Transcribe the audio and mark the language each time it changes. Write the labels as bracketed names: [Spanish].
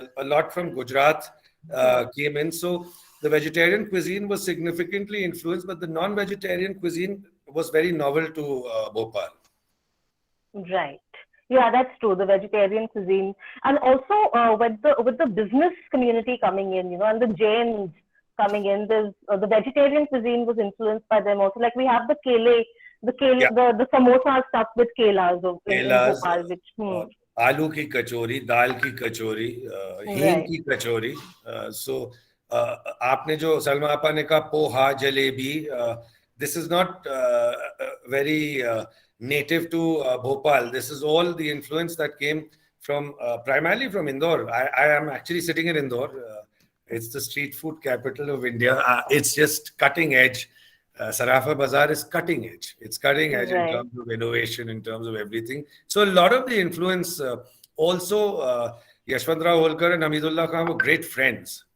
[English] A lot from Gujarat came in. So the vegetarian cuisine was significantly influenced, but the non-vegetarian cuisine was very novel to Bhopal. Right. Yeah, that's true. The vegetarian cuisine, and also with the business community coming in, you know, and the Jains coming in, there's the vegetarian cuisine was influenced by them also. Like we have Yeah, the samosa stuff with kelas in [Hindi] केलाज [English] Bhopal, which [Hindi] और आलू की कचौरी, दाल की कचौरी, हींग [English] right, [Hindi] की कचौरी. सो आपने जो सलमा आपा ने कहा poha jalebi, [English] this is not very native to Bhopal. This is all the influence that came from primarily from Indore. I am actually sitting in Indore. It's the street food capital of India. It's just cutting edge. Sarafa Bazaar is cutting edge. It's cutting edge in right. terms of innovation, in terms of everything. So a lot of the influence, also Yashwantrao Holkar and Hamidullah Khan were great friends.